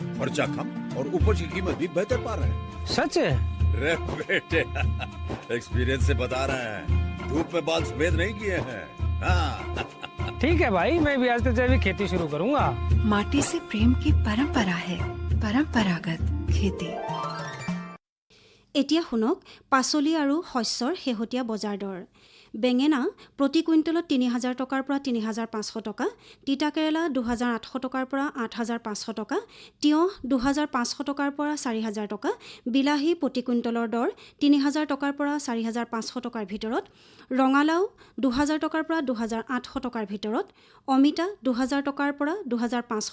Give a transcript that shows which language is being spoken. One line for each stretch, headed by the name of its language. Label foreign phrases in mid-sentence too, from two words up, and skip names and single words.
Hindi: खर्चा कम और उपज की कीमत भी बेहतर पा रहे हैं। सच है? रे बेटे एक्सपीरियंस से बता रहे हैं, धूप में बाल सफेद नहीं किए हैं। हाँ। ठीक है भाई, मैं भी आज से जैविक खेती शुरू करूंगा। माटी से प्रेम की परंपरा है, परंपरागत खेती।
Assamese: এতিয়া শুনক পাচলি আৰু শস্যৰ শেহতীয়া বজাৰ দৰ। বেঙেনা প্ৰতি কুইণ্টেলত ৩,০০০ টকাৰ পৰা ৩,৫০০ টকা, তিতা কেৰেলা ২,৮০০ টকাৰ পৰা ৮,৫০০ টকা, তিয়ঁহ ২,৫০০ টকাৰ পৰা ৪,০০০ টকা, বিলাহী প্ৰতি কুইণ্টেলৰ দৰ ৩,০০০ টকাৰ পৰা ৪,৫০০ টকাৰ ভিতৰত, ৰঙালাও ২,০০০ টকাৰ পৰা ২,৮০০ টকাৰ ভিতৰত, অমিতা ২,০০০ টকাৰ পৰা ২,৫০০